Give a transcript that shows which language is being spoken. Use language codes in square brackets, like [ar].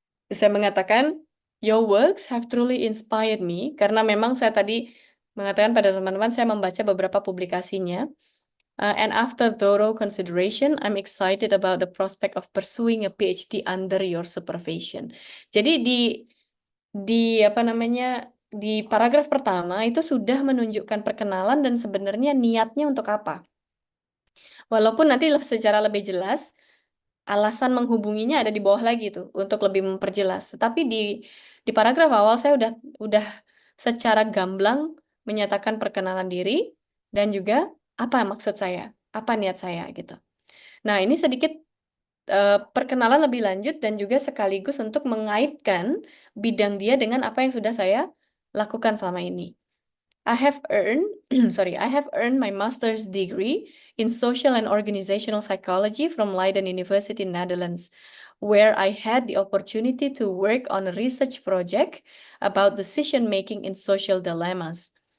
[id] Saya mengatakan, [en] Your works have truly inspired me, [id] karena memang saya tadi mengatakan pada teman-teman, saya membaca beberapa publikasinya. [en] And after thorough consideration, I'm excited about the prospect of pursuing a PhD under your supervision. [id] Jadi di apa namanya di paragraf pertama itu sudah menunjukkan perkenalan dan sebenarnya niatnya untuk apa. Walaupun nanti secara lebih jelas alasan menghubunginya ada di bawah lagi tuh untuk lebih memperjelas. Tapi di paragraf awal saya udah secara gamblang menyatakan perkenalan diri dan juga apa maksud saya, apa niat saya gitu. Nah, ini sedikit perkenalan lebih lanjut dan juga sekaligus untuk mengaitkan bidang dia dengan apa yang sudah saya lakukan selama ini. [en] I have earned, I have earned my master's degree in social and organizational psychology from Leiden University, Netherlands, where I had the opportunity to work on a research project about decision making in social dilemmas.